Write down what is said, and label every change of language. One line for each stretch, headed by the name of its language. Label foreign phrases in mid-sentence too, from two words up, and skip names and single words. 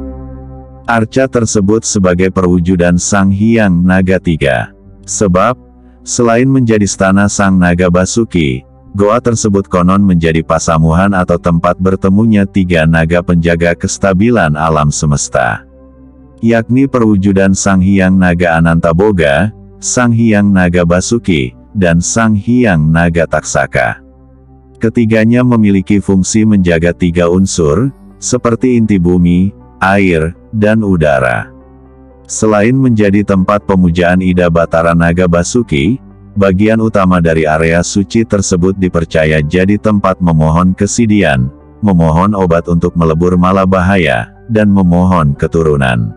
Indonesian: Arca tersebut sebagai perwujudan Sang Hyang Naga Tiga. Sebab, Selain menjadi stana Sang Naga Basuki, goa tersebut konon menjadi pasamuhan atau tempat bertemunya 3 naga penjaga kestabilan alam semesta, yakni perwujudan Sang Hyang Naga Anantaboga, Sang Hyang Naga Basuki, dan Sang Hyang Naga Taksaka. Ketiganya memiliki fungsi menjaga 3 unsur, seperti inti bumi, air, dan udara. Selain menjadi tempat pemujaan Ida Batara Naga Basuki, bagian utama dari area suci tersebut dipercaya jadi tempat memohon kesidian, memohon obat untuk melebur mala bahaya, dan memohon keturunan.